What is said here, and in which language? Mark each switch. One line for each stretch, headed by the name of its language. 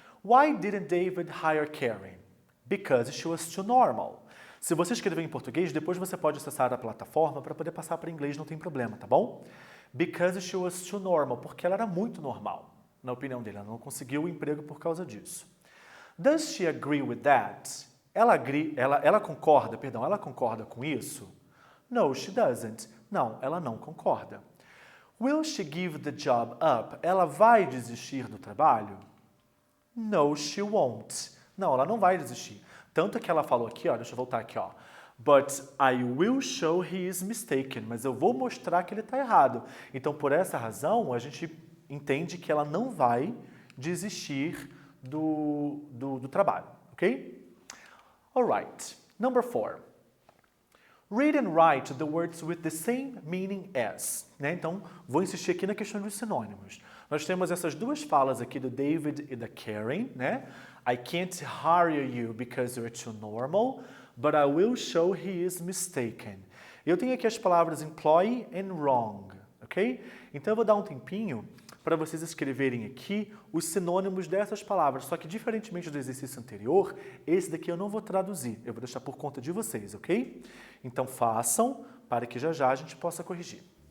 English: Why didn't David hire Karen? Because she was too normal.
Portuguese: Se você escrever em português, depois você pode acessar a plataforma para poder passar para inglês, não tem problema, tá bom?
English: Because she was too normal,
Portuguese: porque ela era muito normal, na opinião dele. Ela não conseguiu o emprego por causa disso.
English: Does she agree with that?
Portuguese: Ela concorda com isso?
English: No, she doesn't.
Portuguese: Não, ela não concorda.
English: Will she give the job up?
Portuguese: Ela vai desistir do trabalho?
English: No, she won't.
Portuguese: Não, ela não vai desistir. Tanto que ela falou aqui, ó, deixa eu voltar aqui, ó.
English: But I will show he is mistaken.
Portuguese: Mas eu vou mostrar que ele está errado. Então, por essa razão, a gente entende que ela não vai desistir do trabalho, ok?
English: Alright. Number 4. Read and write the words with the same meaning as.
Portuguese: Né? Então, vou insistir aqui na questão dos sinônimos. Nós temos essas duas falas aqui do David e da Karen, né?
English: I can't hire you because you're too normal, but I will show he is mistaken.
Portuguese: Eu tenho aqui as palavras employ and wrong, ok? Então eu vou dar um tempinho para vocês escreverem aqui os sinônimos dessas palavras, só que diferentemente do exercício anterior, esse daqui eu não vou traduzir, eu vou deixar por conta de vocês, ok? Então façam para que já a gente possa corrigir.